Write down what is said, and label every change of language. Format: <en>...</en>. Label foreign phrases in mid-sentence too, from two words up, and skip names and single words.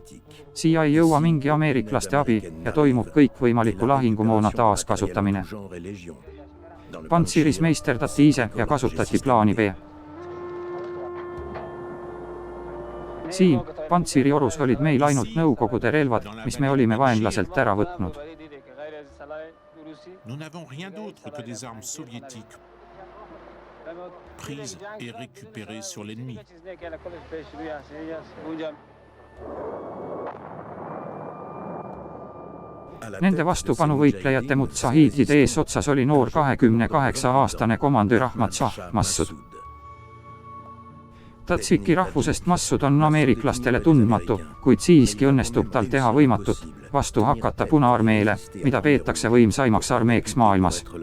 <et>Siia ei jõua mingi ameeriklaste abi ja toimub kõikvõimaliku lahingumoona taaskasutamine. Pantsiris meisterdati ise ja kasutati plaani B. Siin, Pantsiriorus olid meil ainult Nõukogude relvad, mis me olime vaenlaselt ära võtnud.</et> <fr>Nous n'avons rien d'autre que des armes soviétiques prises et récupérées sur l'ennemi.</fr> <et>Nende vastupanuvõitlejate mutsahiidide ees otsas oli noor 28-aastane komandör Ahmad Shah Massoud. Tadsiki rahvusest Massoud on ameeriklastele tundmatu, kuid siiski õnnestub tal teha võimatut vastu hakata Punaarmeele, mida peetakse võimsaimaks armeeks maailmas.</et>